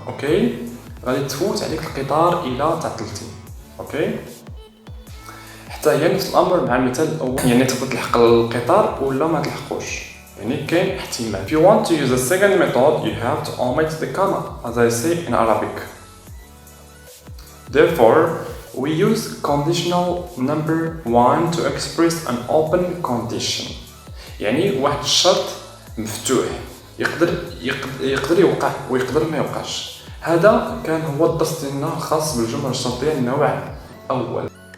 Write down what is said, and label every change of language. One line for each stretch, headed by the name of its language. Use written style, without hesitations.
Arabic: اوكي غادي تفوت عليك القطار الا تعطلتي. اوكي حتى هي نفس الامر مع المثال الاول يعني تقدر تلحق القطار ولا ما تلحقوش يعني كاين احتمال.
English: if you want to use the second method you have to omit the comma as I say in Arabic. Therefore we use conditional number 1 to express an open condition
Arabic: يعني واحد الشرط مفتوح يقدر يوقع ويقدر ما يوقعش. هذا كان هو الدرس ديالنا الخاص بالجمل الشرطيه النوع الاول.